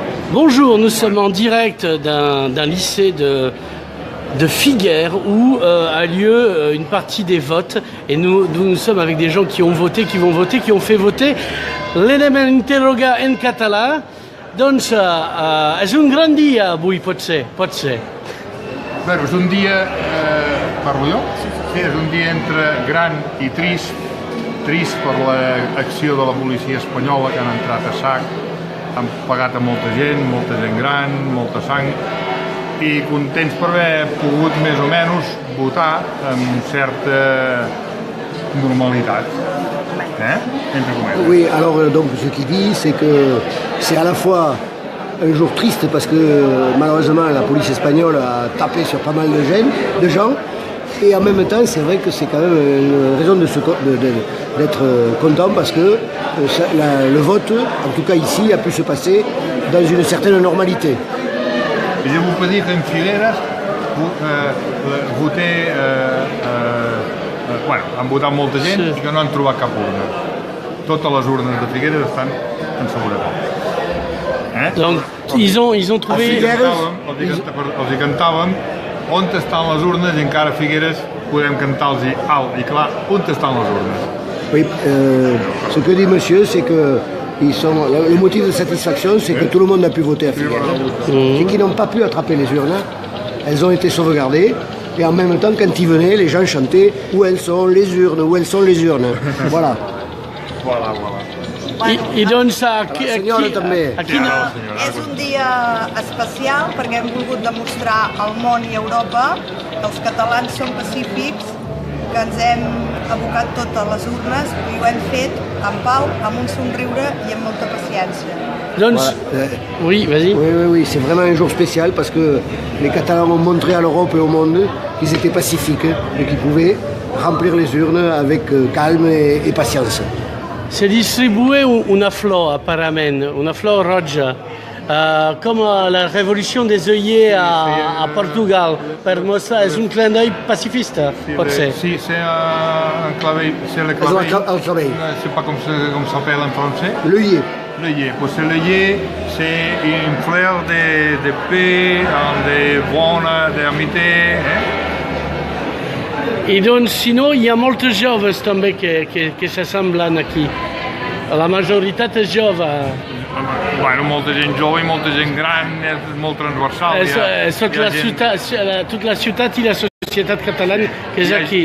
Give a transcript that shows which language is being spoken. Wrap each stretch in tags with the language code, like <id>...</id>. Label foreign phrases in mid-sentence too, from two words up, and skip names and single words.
<fr>Bonjour, nous sommes en direct d'un lycée de Figueres où a lieu une partie des votes et nous sommes avec des gens qui ont voté, qui vont voter, qui ont fait voter.</fr> <ca>L'anem interrogar en català. Doncs és un gran dia avui, pot ser. Bé, és un dia, parlo jo? Sí, és un dia entre gran i trist. Trist per l'acció de la policia espanyola que han entrat a sac, han pagat a molta gent gran, molta sang, i contents per haver pogut més o menys votar amb certa normalitat.</ca> <fr>Oui, alors donc ce qu'il dit, c'est que c'est à la fois un jour triste parce que malheureusement la police espagnole a tapé sur pas mal de gens, et en même temps c'est vrai que c'est quand même une raison d'être content parce que le vote, en tout cas ici, a pu se passer dans une certaine normalité. Je vous peux dire qu'en</fr> <ca>Figueres han votat molta gent i que no han trobat cap urna. Totes les urnes de Figueres estan en seguretat.</ca> <fr>Donc ils ont trouvé...</fr> <ca>Els hi cantàvem on estan les urnes i encara a Figueres podem cantar-los alt i clar on estan les urnes.</ca> <fr>Oui, ce que dit monsieur, c'est que le motif de satisfaction, c'est que tout le monde a pu voter à Figueres. Et qui n'ont pas pu attraper les urnes, elles ont été sauvegardées. Et en même temps, quand ils venaient, les gens chantaient « Où elles sont les urnes? Où elles sont les urnes ?» Voilà. Voilà.</fr> <ca>I doncs aquí... Senyora també. És un dia especial perquè hem volgut demostrar al món i a Europa que els catalans són pacífics, que ens hem abocat totes les urnes i ho hem fet en pau, amb un somriure i amb molta paciència.</ca> <fr>Donc, oui, vas-y. Oui, c'est vraiment un jour spécial parce que les Catalans ont montré à l'Europe et au monde qu'ils étaient pacifiques et qu'ils pouvaient remplir les urnes avec calme et patience. C'est distribué</fr> <ca>una flor, apparemment, una flor roja,</ca> <fr>comme la révolution des œillets à Portugal,</fr> <ca>per mostrar, és un</ca> <fr>clin d'œil pacifiste,</fr> <ca>pot ser. Sí,</ca> <fr>c'est un clavell, c'est le clavell.</fr> <ca>El clavell.</ca> <fr>Je sais pas comment s'appelle en français. L'œillet. L'œillet, pues l'œillet, c'est une fleur de paix, de bona, d'amitié.</fr> <ca>I doncs, si no, hi ha moltes joves també que s'assemblen aquí. La majoritat és jove. Bueno, molta gent jove i molta gent gran, és molt transversal. Tota la ciutat i la societat catalana que és aquí.</ca>